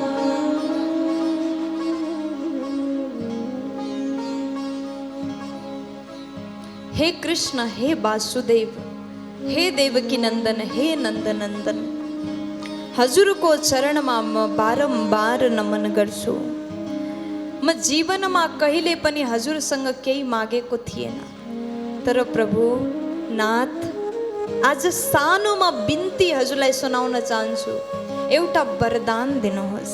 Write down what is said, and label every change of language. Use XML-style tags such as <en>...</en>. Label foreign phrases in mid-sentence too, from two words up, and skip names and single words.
<ne>हे कृष्ण, हे वासुदेव, हे देवकी नंदन, हे नन्दनन्दन, हजुरको चरणमा म बारम्बार नमन गर्छु। म जीवनमा कहिले पनि हजुरसँग केही मागेको थिएन, तर प्रभु नाथ आज सानोमा बिन्ती हजुरलाई सुनाउन चाहन्छु, एउटा वरदान दिनुहोस्।</ne>